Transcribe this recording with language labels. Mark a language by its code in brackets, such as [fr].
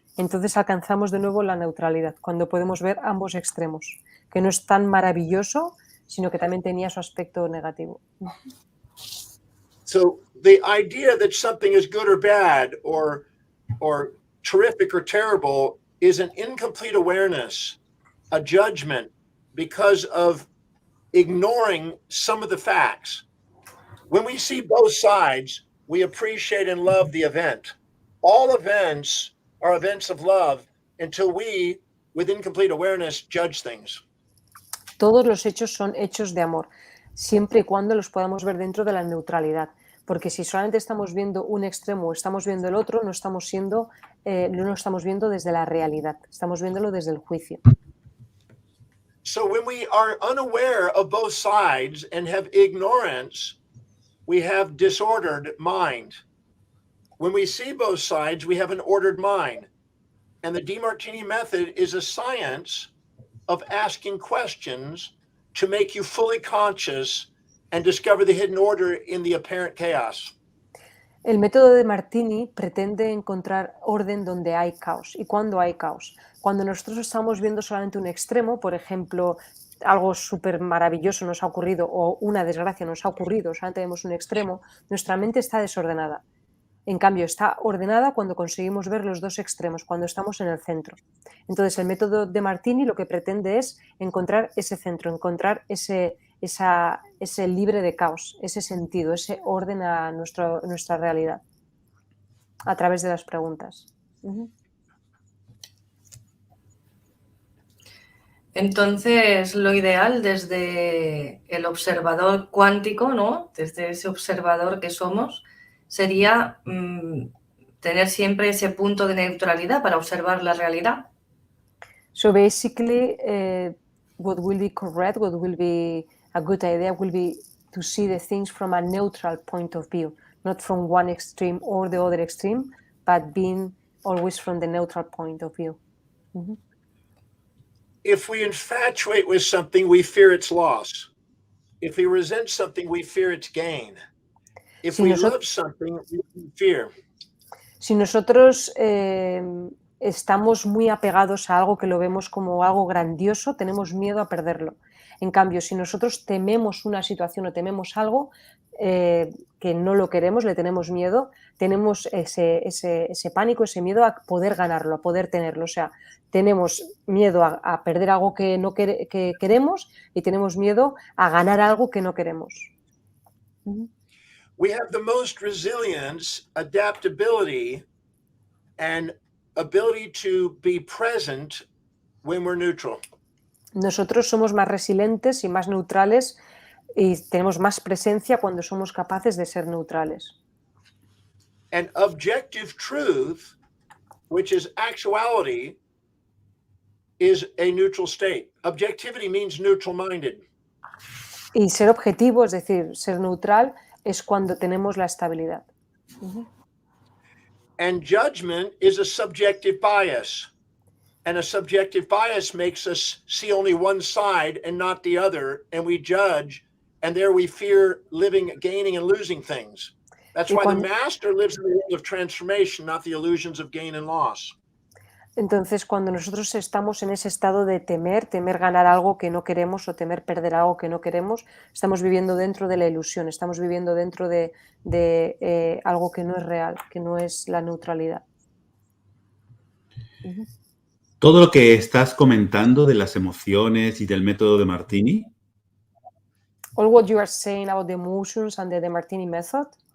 [es] Entonces alcanzamos de nuevo la neutralidad, cuando podemos ver ambos extremos, que no es tan maravilloso, sino que también tenía su aspecto negativo. [en] So the idea that something is good or bad or terrific or terrible is an incomplete awareness, a judgment, because of ignoring some of the facts. When we see both sides, we appreciate and love the event. All events are events of love until we, with incomplete awareness, judge things. [es] Todos los hechos son hechos de amor, siempre y cuando los podamos ver dentro de la neutralidad. Porque si solamente estamos viendo un extremo o estamos viendo el otro, no lo estamos viendo desde la realidad, estamos viéndolo desde el juicio. [en] So when we are unaware of both sides and have ignorance, we have disordered mind. When we see both sides, we have an ordered mind. And the Demartini Method is a science of asking questions to make you fully conscious and discover the hidden order in the apparent chaos. [es] El método de Demartini pretende encontrar orden donde hay caos. ¿Y cuándo hay caos? Cuando nosotros estamos viendo solamente un extremo, por ejemplo, algo súper maravilloso nos ha ocurrido o una desgracia nos ha ocurrido, solamente vemos un extremo, nuestra mente está desordenada. En cambio, está ordenada cuando conseguimos ver los dos extremos, cuando estamos en el centro. Entonces, el método de Demartini lo que pretende es encontrar ese centro, encontrar ese libre de caos, ese sentido, ese orden a nuestra realidad a través de las preguntas. Entonces, lo ideal desde el observador cuántico, ¿no? Desde ese observador que somos, sería tener siempre ese punto de neutralidad para observar la realidad. [en] So basically, what will be correct, what will be a good idea will be to see the things from a neutral point of view, not from one extreme or the other extreme, but being always from the neutral point of view. If we infatuate with something, we fear its loss. If we resent something, we fear its gain. If we love something, we fear. [es] Si nosotros estamos muy apegados a algo que lo vemos como algo grandioso, tenemos miedo a perderlo. En cambio, si nosotros tememos una situación o tememos algo que no lo queremos, le tenemos miedo, tenemos ese pánico, ese miedo a poder ganarlo, a poder tenerlo. O sea, tenemos miedo a perder algo que queremos y tenemos miedo a ganar algo que no queremos. [en] We have the most resilience, adaptability, and ability to be present when we're neutral. [es] Nosotros somos más resilientes y más neutrales y tenemos más presencia cuando somos capaces de ser neutrales. [en] And objective truth, which is actuality, is a neutral state. Objectivity means neutral-minded. [es] Y ser objetivo, es decir, ser neutral, es cuando tenemos la estabilidad. [en] And judgment is a subjective bias. And a subjective bias makes us see only one side and not the other, and we judge, and there we fear living, gaining, and losing things. That's why the master lives in the world of transformation, not the illusions of gain and loss. [es] Entonces, cuando nosotros estamos en ese estado de temer ganar algo que no queremos o temer perder algo que no queremos, estamos viviendo dentro de la ilusión, estamos viviendo dentro de algo que no es real, que no es la neutralidad. Todo lo que estás comentando de las emociones y del método de Demartini. [en] All what you are saying about the emotions and the Demartini Method.